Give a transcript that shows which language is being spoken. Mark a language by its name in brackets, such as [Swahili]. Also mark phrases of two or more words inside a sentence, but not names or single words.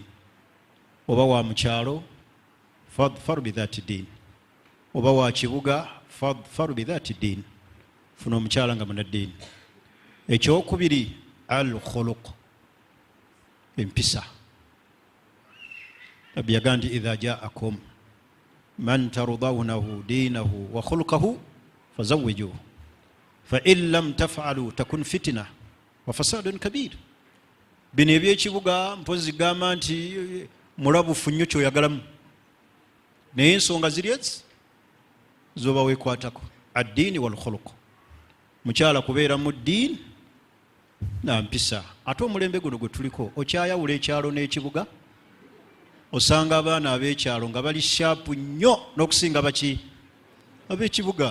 [Ganda] Oba wa mukyalo [Arabic] فاظفر بذات الدين, [Ganda] oba wa kibuga [Arabic] فاظفر بذات الدين, [Ganda] funa omukyala nga munaddiini. Ekyokubiri [Arabic] الخلق, [Ganda] empisa. Nabbi yagamba nti [Arabic] إذا جاءكم من ترضون دينه وخلقه فزوجوه فإن لم تفعلوا تكن فتنة وفساد كبير. [Ganda] Bino ebyekibuga mpozi gamba nti mulabufu nnyo kyoyagalamu, naye ensonga ziri ezi zoba weekwatako, [Arabic] الدين والخلق. [Ganda] Mukyala kubeera mu ddiini na mpisa. Ate omulembe guno gwe tuliko okyayawula ekyalo n'ekibuga, osanga abaana ab'ekyalo nga bali shaapu nnyo n'okusinga baki ab'ekibuga.